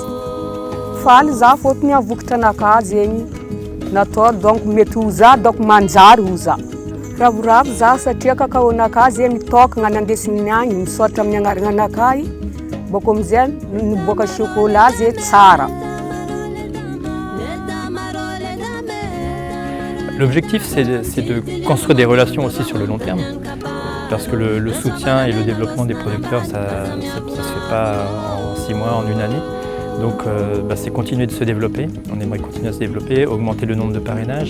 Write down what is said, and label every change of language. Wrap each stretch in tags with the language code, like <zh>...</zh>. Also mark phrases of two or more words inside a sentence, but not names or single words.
<mg>Faly za fôtony avokatra anakahy zegny natao donc mety ho za donc manjary ho za. Ravoravo za satria cacao nakahy zegny mitokagna nandesiny agny misaotra amin'ny agnarananakahy bako amizay niboaka chocolat zay tsara.</mg> <fr>L'objectif, c'est de construire des relations aussi sur le long terme, parce que le soutien et le développement des producteurs, ça ne se fait pas en 6 mois, en 1 année. Donc c'est continuer de se développer, on aimerait continuer à se développer, augmenter le nombre de parrainages.</fr>